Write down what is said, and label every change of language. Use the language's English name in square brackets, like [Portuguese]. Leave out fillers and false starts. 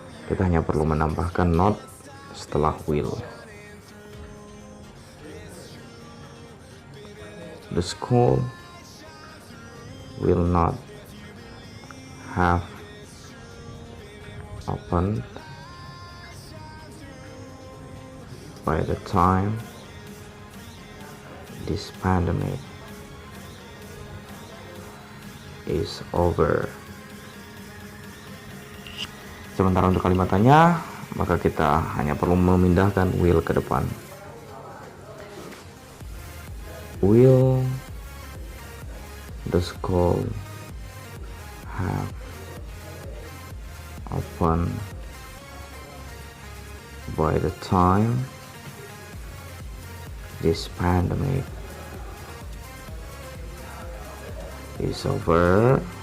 [Indonesian] Kita hanya perlu menambahkan not setelah will. [English] the school will not have opened by the time this pandemic is over. [Indonesian] Sementara untuk kalimat tanya, maka kita hanya perlu memindahkan will ke depan. [English] Will the school have opened by the time this pandemic is over?